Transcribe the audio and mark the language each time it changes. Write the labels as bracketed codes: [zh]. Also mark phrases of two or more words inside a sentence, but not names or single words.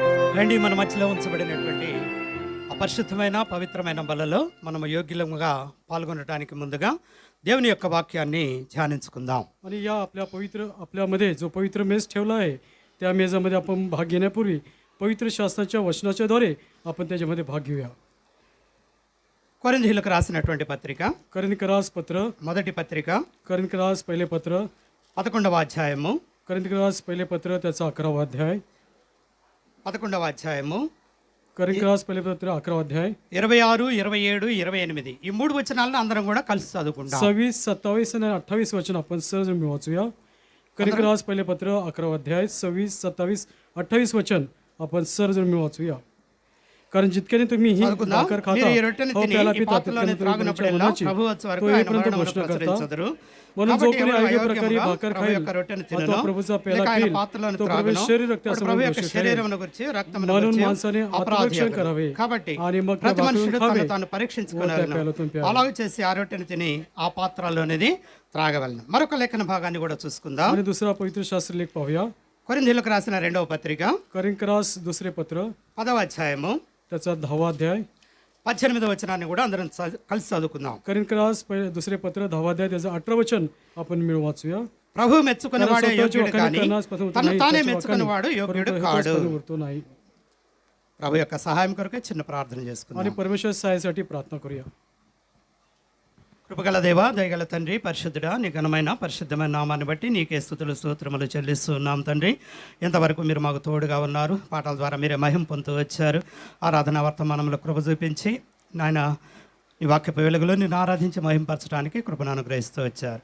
[te] రండి, మన మధ్యలో ఉంచబడినటువంటి అపరిశుద్ధమైన పవిత్రమైన బలలో మనము యోగ్యులుగా పాల్గొనడానికి ముందుగా దేవుని యొక్క వాక్యాన్ని ధ్యానించుకుందాం. [mr] आणि या आपल्यामध्ये जो पवित्र मेज ठेवला आहे त्या मेजामध्ये आपण भाग घेण्यापूर्वी पवित्र शास्त्राच्या वचनाच्या द्वारे आपण त्याच्यामध्ये भाग घेऊया. [te] కొరింథీయులకు రాసినటువంటి పత్రిక [mr] करिंथीकरास पत्र [te] మొదటి పత్రిక [mr] करिंथीकरास पहिले पत्र [te] 11వ అధ్యాయము [mr] करिंथीकरास पहिले पत्र त्याचा 11वा अध्याय [te] 11వ అధ్యాయము [mr] करिंथीकरास पहिले पत्र 11वा अध्याय [te] 26, 27, 28 ఈ మూడు వచనాలను అందరం కూడా కలిసి చదువుకుందాం. [mr] 26, 27 आणि 28 वचन आपण सहज मिळून वाचूया. करिंथीकरास पहिले पत्र 11वा अध्याय 26, 27, 28 वचन आपण सहज मिळून वाचूया. कारण जितक्याने तुम्ही ही [te] చదువుకుందాం. [mr] भाकर खाता [te] మీరు ఈ రొట్టెను [mr] हो [te] తిని [mr] त्याला [te] ఈ [mr] पिता [te] పాత్రలోని [mr] तितक्याने [te] త్రాగునప్పుడెల్లా [mr] मनाची [te] ప్రభువు వచ్చే వరకు [mr] तो [te] ఆయన [mr] येईपर्यंत [te] మరణమును [mr] घोषणा करता. [te] ప్రచురించుదురు. [mr] म्हणून जो [te] కాబట్టి [mr] कोणी [te] ఎవరు [mr] अयोग्य प्रकारे [te] అయోగ్యముగా [mr] भाकर [te] ప్రభు [mr] खाईल [te] యొక్క రొట్టెను [mr] अथवा [te] తినును, [mr] प्रभूचा पेला [te] లేక ఆయన [mr] खाईल [te] పాత్రలోని [mr] तो [te] త్రాగును, [mr] प्रभू शरीर रक्त [te] వాడు ప్రభు యొక్క [mr] असं [te] శరీరమును గురించి రక్తమును [mr] म्हणून [te] గురించి [mr] माणसाने [te] అపరాధి [mr] आत्मरक्षण [te] అగును. [mr] करावे [te] కాబట్టి [mr] आणि मग त्या [te] ప్రతి [mr] भाकरीवर [te] మనుషుడు [mr] खावे [te] తను తాను [mr] व त्या [te] పరీక్షించుకున్నాను, [mr] प्याल्यातून प्यावे. [te] అలాగే చేసి ఆ రొట్టెను తిని ఆ పాత్రలోనిది త్రాగవలను. మరొక లేఖన భాగాన్ని కూడా చూసుకుందాం. [mr] आणि दुसरा पवित्र शास्त्र लेख पाहूया. [te] కొరింథీయులకు రాసిన 2వ పత్రిక [mr] करिंथीकरास दुसरे पत्र [te] 10వ అధ్యాయము [mr] त्याचा 10वा अध्याय [te] 18వ వచనాన్ని కూడా అందరం కలిసి చదువుకుందాం. [mr] करिंथीकरास पहिले दुसरे पत्र 10वा अध्याय त्याचं 18 वचन आपण मिळून वाचूया. [te] ప్రభు మెచ్చుకునేవాడే [mr] कारण स्वतःची [te] యోగ్యుడు [mr] वखाणी [te] కానీ [mr] करण्यास पसंत [te] తను [mr] नाही, [te] తానే [mr] त्याची [te] మెచ్చుకునేవాడు [mr] वखाणी [te] యోగ్యుడు [mr] परंतु [te] కాడు. [mr] हेतुच उरतो नाही. [te] ప్రభు యొక్క సహాయం కొరకే చిన్న ప్రార్థన చేసుకుందాం. [mr] आणि परमेश्वर सहाय्यासाठी प्रार्थना करूया. [te] కృపగల దేవా, దయగల తండ్రి, పరిశుద్ధుడా, నీ ఘనమైన పరిశుద్ధమైన నామాన్ని బట్టి నీకే స్తుతులు స్తోత్రములు చెల్లిస్తున్నాం తండ్రి. ఎంతవరకు మీరు మాకు తోడుగా ఉన్నారు, పాటల ద్వారా మీరే మహిమ పొందుతూ వచ్చారు. ఆరాధన వర్తమానంలో కృప చూపించి నాయన నీ వాక్యపు వెలుగులో నేను ఆరాధించి మహింపరచడానికి కృపను అనుగ్రహిస్తూ వచ్చారు.